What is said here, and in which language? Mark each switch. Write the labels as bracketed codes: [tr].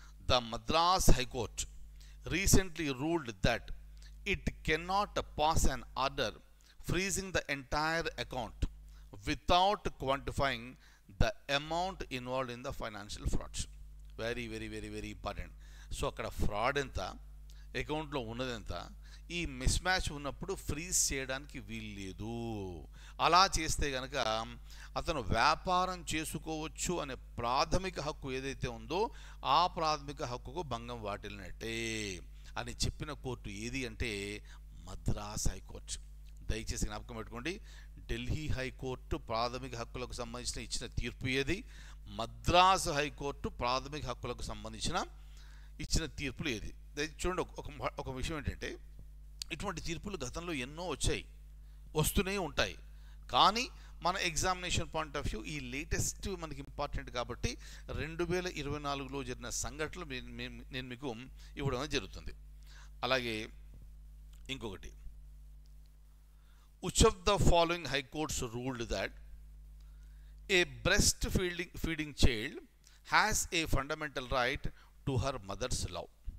[en] The Madras High Court recently ruled that it cannot pass an order freezing the entire account without quantifying the amount involved in the financial frauds. Very very very very important. [te] So akkada fraud enta, account lo unnadi enta, ఈ miss match ఉన్నప్పుడు freeze చేయడానికి వీల్లేదు. అలా చేస్తే కనుక అతను వ్యాపారం చేసుకోవచ్చు అనే ప్రాథమిక హక్కు ఏదైతే ఉందో ఆ ప్రాథమిక హక్కుకు భంగం వాటిల్లినట్టే అని చెప్పిన కోర్టు ఏది అంటే మద్రాస్ హైకోర్టు. దయచేసి జ్ఞాపకం పెట్టుకోండి, ఢిల్లీ హైకోర్టు ప్రాథమిక హక్కులకు సంబంధించిన ఇచ్చిన తీర్పు ఏది, మద్రాసు హైకోర్టు ప్రాథమిక హక్కులకు సంబంధించిన ఇచ్చిన తీర్పులు ఏది. చూడండి, ఒక విషయం ఏంటంటే, ఇటువంటి తీర్పులు గతంలో ఎన్నో వస్తూనే ఉంటాయి. కానీ మన ఎగ్జామినేషన్ పాయింట్ ఆఫ్ వ్యూ ఈ లేటెస్ట్ మనకి ఇంపార్టెంట్ కాబట్టి 2024లో జరిగిన సంఘటనలు నేను మీకు ఇవ్వడం జరుగుతుంది. అలాగే ఇంకొకటి, [en] which of the following high courts ruled that a breastfeeding child has a fundamental right to her mother's love?